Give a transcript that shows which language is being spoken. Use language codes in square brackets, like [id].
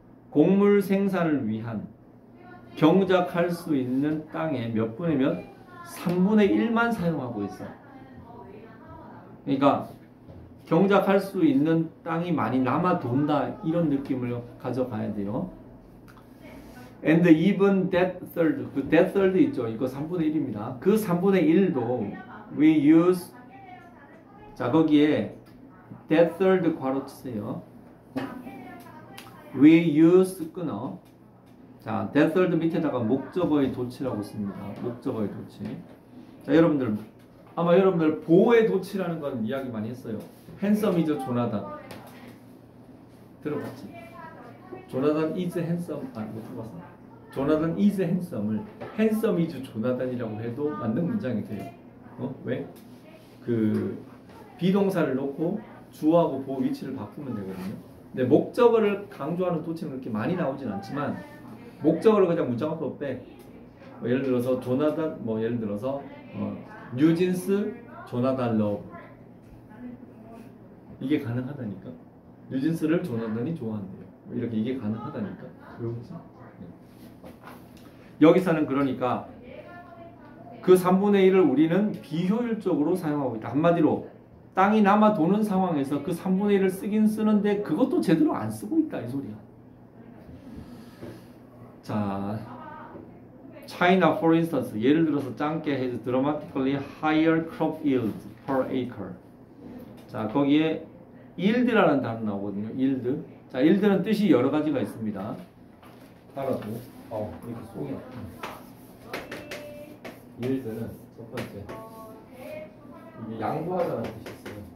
[ko] 곡물 생산을 위한 경작할 수 있는 땅의 몇 분의 몇? 3분의 1만 사용하고 있어. 그러니까 경작할 수 있는 땅이 많이 남아 돈다 이런 느낌을 가져가야 돼요. [en] And even that third, 그 that third [ko] 있죠. 이거 3분의 1입니다. 그 3분의 1도 [en] we use. [ko] 자, 거기에 that third 괄호 치세요. [en] We use [ko] 끊어. 자, that third 밑에다가 목적어의 도치라고 씁니다. 목적어의 도치. 자, 여러분들 아마 여러분들 보호의 도치라는 건 이야기 많이 했어요. [en] handsome is 조나단. [ko] 들어봤지? [en] 조나단 is handsome. [ko] 못 들어봤어? 조나단 [en] is handsome [ko] 을 [en] handsome is [ko] 조나단이라고 해도 맞는 문장이 돼요. 왜? 그 비동사를 놓고 주어하고 보호 위치를 바꾸면 되거든요. 근데 목적어를 강조하는 도치는 그렇게 많이 나오진 않지만 목적어를 그냥 문장 앞으로 빼. 예를 들어서 조나단, 예를 들어서 뉴진스 조나단 러브. 이게 가능하다니까. 뉴진스를 조나단이 좋아한대요. 이렇게 이게 가능하다니까. 그렇지? 여기서는 그러니까 그 3분의 1을 우리는 비효율적으로 사용하고 있다. 한마디로 땅이 남아 도는 상황에서 그 3분의 1을 쓰긴 쓰는데 그것도 제대로 안 쓰고 있다 이 소리야. [en] 자, China for instance, [ko] 예를 들어서 짱깨 [en] has dramatically higher crop yield per acre. [ko] 자, 거기에 yield라는 단어 나오거든요. [en] yield. [ko] 자, yield는 뜻이 여러 가지가 있습니다. 따라도 이렇게 속이 아프네. yield는 첫 번째 이게 양보하다는 뜻이 있어요.